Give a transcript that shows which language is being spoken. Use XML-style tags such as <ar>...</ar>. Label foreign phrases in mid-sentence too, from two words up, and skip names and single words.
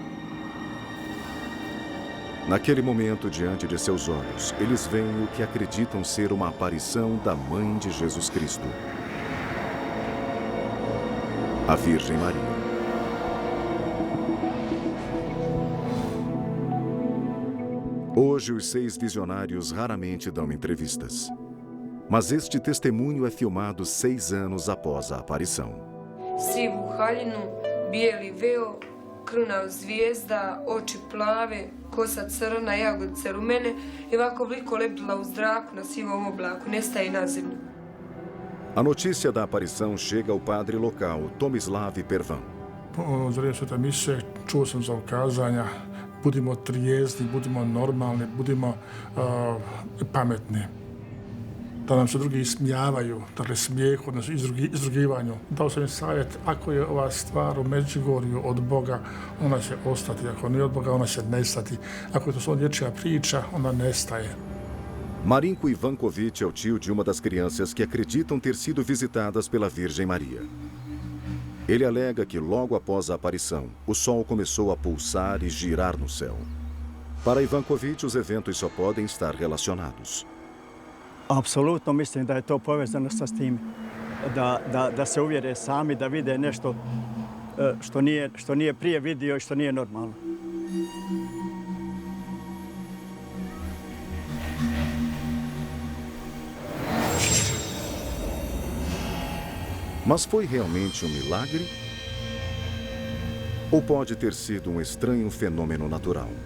<pt>Naquele momento, diante de seus olhos, eles veem o que acreditam ser uma aparição da Mãe de Jesus Cristo, a Virgem Maria. Hoje, os 6 visionários raramente dão entrevistas. Mas este testemunho é filmado 6 anos após a aparição.</pt> <hr>Sivu haljinu, bijeli veo, kruna zvijezda, oči plave, kosa crna, jagodice rumene i ovako vliko lebdila u zraku na sivom oblaku, nestaje na zemlju.</hr> <pt>A notícia da aparição chega ao padre local, Tomislav Pervan.</pt> <hr>Po zrenju Svete mise čuo sam za ukazanja, budimo trijezni, budimo normalni, budimo pametni. Da nam se drugi ismijavaju, dakle smijehu, znači izrugivanju. Dao sam im savjet, ako je ova stvar u Medjugorju od Boga, ona će ostati. Ako nije od Boga, ona će nestati. Ako je to samo dječja priča, ona nestaje.</hr> <pt>Marinko Ivankovic é o tio de uma das crianças que acreditam ter sido visitadas pela Virgem Maria. Ele alega que logo após a aparição, o Sol começou a pulsar e girar no céu. Para Ivankovic, os eventos só podem estar relacionados.</pt> <hr>Apsolutno mislim da je to povezano sa tim, da se uvjere sami, da vide nešto što nije prije vidio i što nije normalno.</hr> <pt>Mas foi realmente um milagre? Ou pode ter sido um estranho fenômeno natural?</pt>